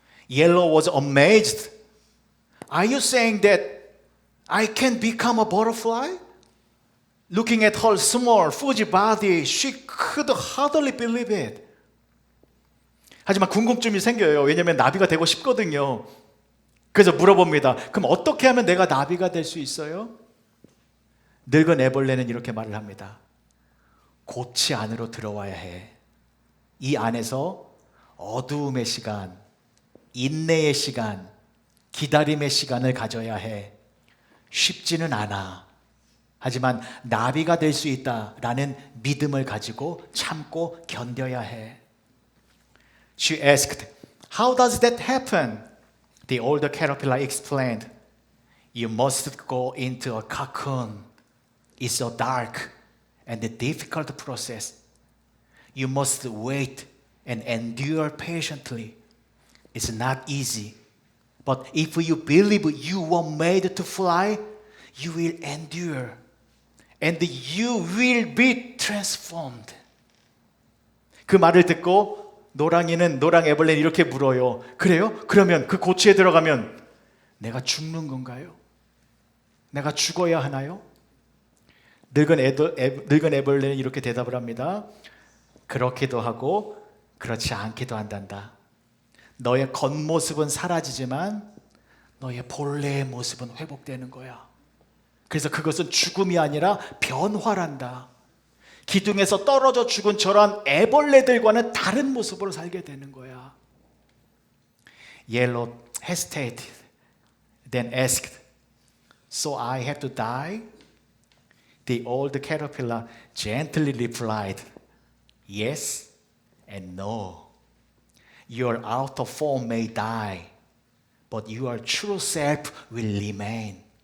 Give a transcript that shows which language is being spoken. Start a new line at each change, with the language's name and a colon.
English: Yellow was amazed. Are you saying that I can become a butterfly? Looking at her small, fuzzy body, she could hardly believe it.
Korean: 하지만 궁금증이 생겨요. 왜냐하면 나비가 되고 싶거든요. 그래서 물어봅니다. 그럼 어떻게 하면 내가 나비가 될 수 있어요? 늙은 애벌레는 이렇게 말을 합니다. 꽃이 안으로 들어와야 해. 이 안에서 어두움의 시간, 인내의 시간, 기다림의 시간을 가져야 해. 쉽지는 않아. 하지만 나비가 될 수 있다라는 믿음을 가지고 참고 견뎌야 해.
English: She asked, "How does that happen?" The older caterpillar explained, "You must go into a cocoon. It's a dark and a difficult process. You must wait and endure patiently. It's not easy. But if you believe you were made to fly, you will endure. And you will be transformed."
Korean: 그 말을 듣고 노랑 애벌레는 이렇게 물어요. 그래요? 그러면 그 고치에 들어가면 내가 죽는 건가요? 내가 죽어야 하나요? 늙은 애벌레는 이렇게 대답을 합니다. 그렇기도 하고 그렇지 않기도 한단다. 너의 겉모습은 사라지지만 너의 본래의 모습은 회복되는 거야. 그래서 그것은 죽음이 아니라 변화란다. 기둥에서 떨어져 죽은 저런 애벌레들과는 다른 모습으로 살게 되는 거야.
English: Yellow hesitated, then asked, "So I have to die?" The old caterpillar gently replied, "Yes and no. Your outer form may die, but your true self will remain.